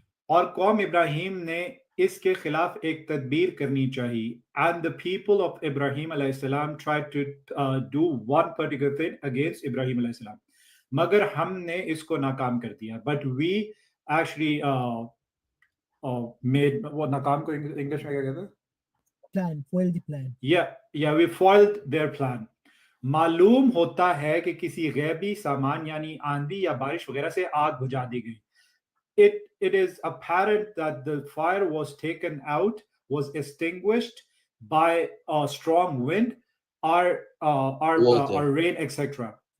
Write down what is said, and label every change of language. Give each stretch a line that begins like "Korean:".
Hindi: और कौम इब्राहिम ने इसके खिलाफ एक तदबीर करनी चाहिए.
English: And the people of Ibrahim alayhi salam tried to do one particular thing against Ibrahim alayhi salam.
Hindi: मगर हमने इसको नाकाम कर दिया.
English: But we actually made
Hindi: वो नाकाम को इंग्लिश में क्या कहते हैं?
English: Plan, foil the plan. Yeah, we foiled their plan.
Hindi: मालूम होता है कि किसी गैबी सामान यानी आंधी या बारिश वगैरह से आग बुझा दी गई.
English: It is apparent that the fire was taken out, was extinguished by a strong wind or rain, etc.